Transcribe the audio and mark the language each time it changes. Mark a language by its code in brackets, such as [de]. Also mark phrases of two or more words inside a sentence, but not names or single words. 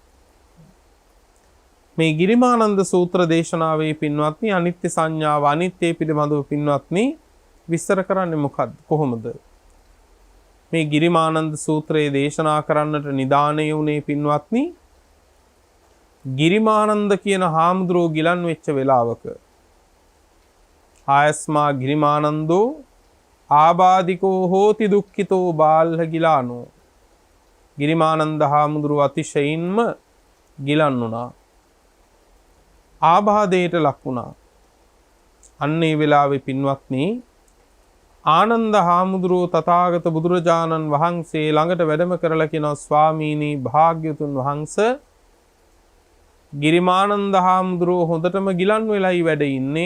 [si] මේ ගිරිමානන්ද සූත්‍ර දේශනාවේ පින්වත්නි අනිත්‍ය සංඥාව අනිත්‍ය පිළිබඳව පින්වත්නි විස්තර කරන්නේ මොකක්ද කොහොමද? මේ ගිරිමානන්ද සූත්‍රයේ දේශනා කරන්නට නිදාණය වුණේ පින්වත්නි ගිරිමානන්ද කියන හාමුදුරුවෝ ගිලන් වෙච්ච වෙලාවක [pi] ආයස්මා ගිරිමානන්දෝ ආබාධිකෝ හෝති දුක්ඛිතෝ බාල්හ ගිලානෝ. [si] ගිරිමානන්ද හාමුදුරුවෝ අතිශයින්ම ගිලන් වුණා. ආබාධයට ලක් වුණා. අන්න ඒ වෙලාවේ පින්වත්නි ආනන්ද හාමුදුරුවෝ තථාගත බුදුරජාණන් වහන්සේ ළඟට වැඩම කරලා කියනවා ස්වාමීනි භාග්‍යතුන් වහන්සේ ගිරිමානන්ද හාමුදුරුවෝ හොඳටම ගිලන් වෙලයි වැඩ ඉන්නේ.